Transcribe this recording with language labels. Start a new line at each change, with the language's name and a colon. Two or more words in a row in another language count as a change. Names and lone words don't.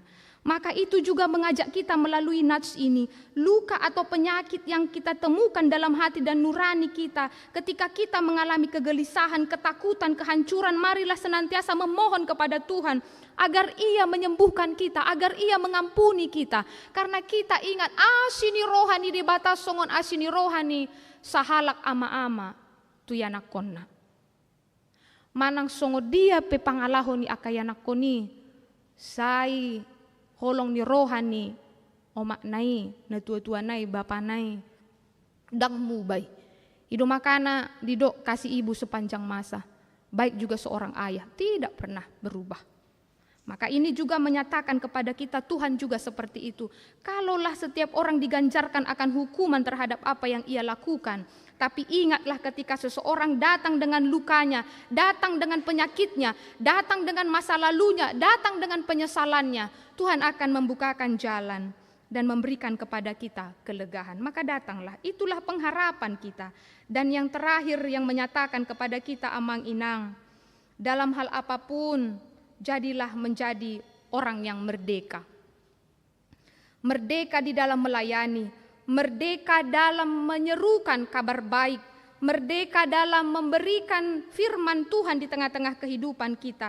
Indonesian: Maka itu juga mengajak kita melalui nats ini, luka atau penyakit yang kita temukan dalam hati dan nurani kita. Ketika kita mengalami kegelisahan, ketakutan, kehancuran, marilah senantiasa memohon kepada Tuhan agar Ia menyembuhkan kita, agar Ia mengampuni kita. Karena kita ingat,
Batak Toba: asini rohani di batas songon asini rohani sahalak ama-ama tuyanak konna. Manang songo dia pe pangalahon ni akayanak koni sai holong ni rohani omak nai na tua-tua nai bapa nai dang mubay ido makana didok
Indonesian: kasih ibu sepanjang masa, baik juga seorang ayah tidak pernah berubah. Maka ini juga menyatakan kepada kita Tuhan juga seperti itu. Kalaulah setiap orang diganjarkan akan hukuman terhadap apa yang ia lakukan, tapi ingatlah ketika seseorang datang dengan lukanya, datang dengan penyakitnya, datang dengan masa lalunya, datang dengan penyesalannya, Tuhan akan membukakan jalan dan memberikan kepada kita kelegaan. Maka datanglah, itulah pengharapan kita. Dan yang terakhir yang menyatakan kepada kita
Batak Toba: amang inang,
Indonesian: dalam hal apapun, jadilah menjadi orang yang merdeka. Merdeka di dalam melayani, merdeka dalam menyerukan kabar baik, merdeka dalam memberikan firman Tuhan di tengah-tengah kehidupan kita.